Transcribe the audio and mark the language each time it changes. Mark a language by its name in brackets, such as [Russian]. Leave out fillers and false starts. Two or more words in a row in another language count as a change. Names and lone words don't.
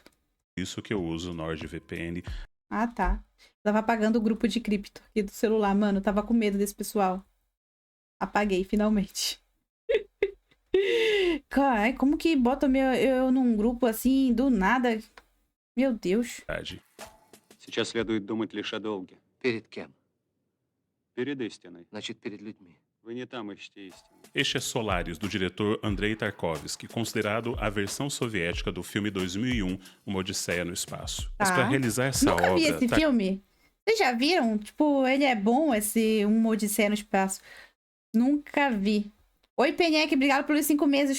[Portuguese] isso que eu uso o NordVPN. Ah, tá. Tava apagando o grupo de cripto aqui do celular, mano. Tava com medo desse pessoal. Apaguei, finalmente. Cara, como que bota eu num grupo assim, do nada? Meu Deus. [Russian] Сейчас следует думать лишь о долге. Перед кем? Перед истиной. Значит, перед людьми. Вы не там ищете истину. [Portuguese] Este é Solaris, do diretor Andrei Tarkovsky, considerado a versão soviética do filme 2001, Uma Odisseia no Espaço. Mas para realizar essa Nunca vi obra... esse filme. Vocês já viram? Tipo, ele é bom, esse Uma Odisseia no Espaço. Nunca vi. Oi, Peneque, obrigado pelos 5 meses.